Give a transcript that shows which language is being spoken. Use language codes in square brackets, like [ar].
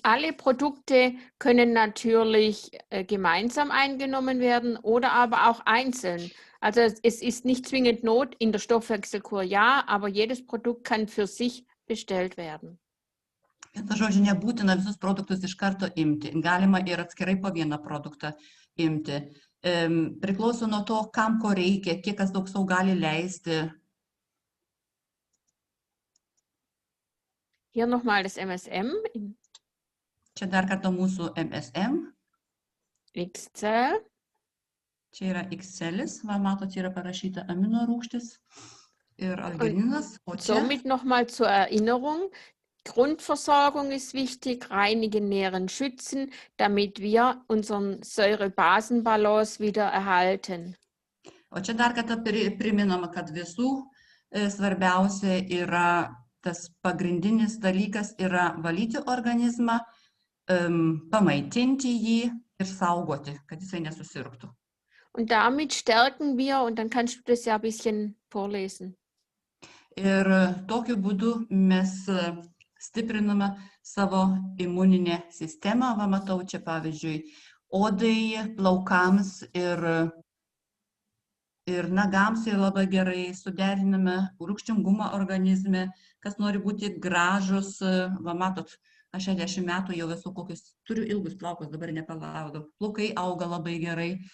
[de] Alle Produkte können natürlich gemeinsam eingenommen werden oder aber auch einzeln. Also es ist nicht zwingend Not in der Stoffwechselkur, ja, aber jedes Produkt kann für sich bestellt werden. [lt] Vienu žodžiu, nebūtina visus produktus iš karto imti. Galima ir atskirai po vieną produktą imti. Priklauso nuo to, kam ko reikia, kiek kas daug sau gali leisti. [de] Hier nochmal das MSM. [lt] Čia dar kartą mūsų MSM. XL. Čia yra XL'is, va matot, yra parašyta amino rūgštis ir argininas. [de] Somit nochmal zur Erinnerung. Grundversorgung ist wichtig, reinigen, nähren, schützen, damit wir unseren Säure-Basen-Balance wieder erhalten. [lt] O čia dar kartą priminama, kad visų svarbiausia yra tas pagrindinis dalykas yra valyti organizmą, pamaitinti jį ir saugoti, kad jisai nesusirgtų. [de] Und damit stärken wir, und dann kannst du das ja ein bisschen vorlesen. [lt] Ir tokiu būdu mes stipriname savo imuninę sistemą, va matau čia pavyzdžiui, odai, plaukams ir nagams yra labai gerai, suderiname rūgštingumą organizme, kas nori būti gražus, va matot, aš 60 metų jau esu kokius, turiu ilgus plaukus, dabar nepalaudau, plaukai auga labai gerai,